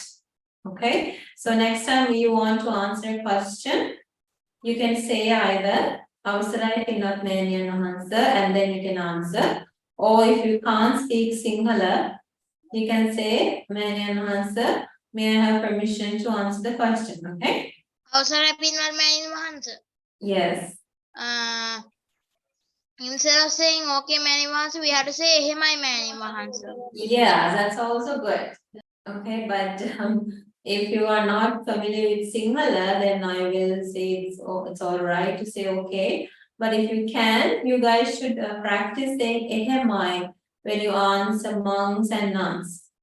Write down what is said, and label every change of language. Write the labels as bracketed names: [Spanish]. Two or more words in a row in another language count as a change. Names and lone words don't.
[English] Okay, so next time you want to answer a question, you can say either and then you can answer, or if you can't speak Sinhala, you can say may I have permission to answer the question. Okay. [Sinhala] අවසරයි පින්වත් මෑණින් වහන්ස. [English] Yes. Instead of saying okay [Sinhala] මෑණින් වහන්ස, [English] we have to say [Sinhala] එහෙමයි මෑණින් වහන්ස. [English] Yeah, that's also good. Okay, but if you are not familiar with Sinhala, then I will say it's all right to say okay. But if you can, you guys should practice saying ehemai when you answer monks and nuns.